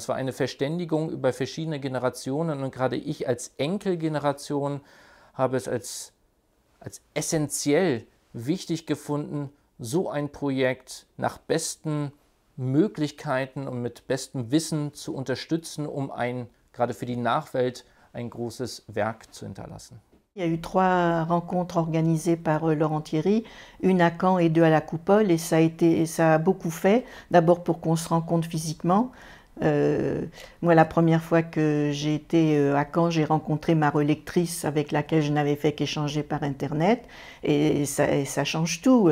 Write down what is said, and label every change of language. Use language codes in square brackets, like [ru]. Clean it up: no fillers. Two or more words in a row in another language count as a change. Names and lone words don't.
[de] Es war eine Verständigung über verschiedene Generationen, und gerade ich als Enkelgeneration habe es als essentiell wichtig gefunden, so ein Projekt nach besten Möglichkeiten und mit bestem Wissen zu unterstützen, um gerade für die Nachwelt ein großes Werk zu hinterlassen. [fr] Il y a eu 3 rencontres organisées par Laurent Thierry, une à Caen et 2 à la Coupole, et ça a beaucoup fait, d'abord pour qu'on se rencontre physiquement. Moi, la première fois que j'ai été à Caen, j'ai rencontré ma relectrice avec laquelle je n'avais fait qu'échanger par Internet, et ça change tout.